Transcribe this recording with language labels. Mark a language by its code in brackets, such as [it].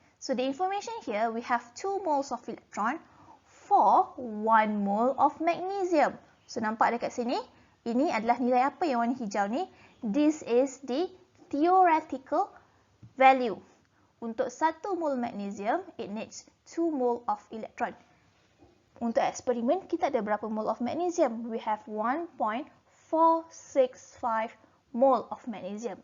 [en] So, the information here, we have 2 moles of electron for 1 mole of magnesium. [ms] So, nampak dekat sini, ini adalah nilai apa yang warna hijau ni? [en] This is the theoretical value. Untuk 1 mole magnesium, it needs 2 mole of electron. [ms] Untuk eksperimen, kita ada berapa mole of magnesium? [en] We have 1.465 mole of magnesium.